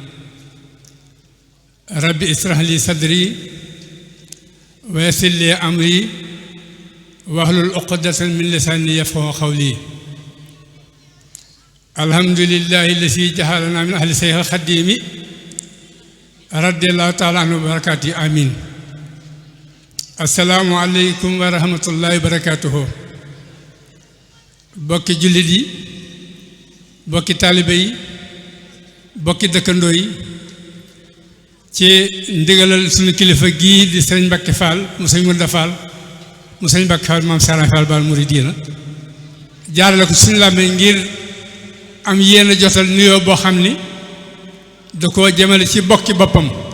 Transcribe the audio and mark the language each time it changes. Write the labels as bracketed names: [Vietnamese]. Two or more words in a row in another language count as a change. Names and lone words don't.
[Arabic] رب اشرح لي صدري ويسر لي أمري واحلل عقدة من لساني يفقهوا قولي الحمد لله الذي جعلنا من أهل سيح الخديم رضي الله تعالى عنه وبركاته آمين السلام عليكم ورحمة الله وبركاته [Wolof] bokki jullit yi bokki taalibe yi bokki dëkkandoo yi ci ndigalal suñu kilifa gii di sëriñ Mbacké Fall mu sëriñ Mounda Fall mu sëriñ Mbacké Fall maam Sara Fall Baal Mouridina jaarale ko suñu làmmiñ ngir am yéen a jotal nuyoo boo xam ni da koo jëmale ci bokki boppam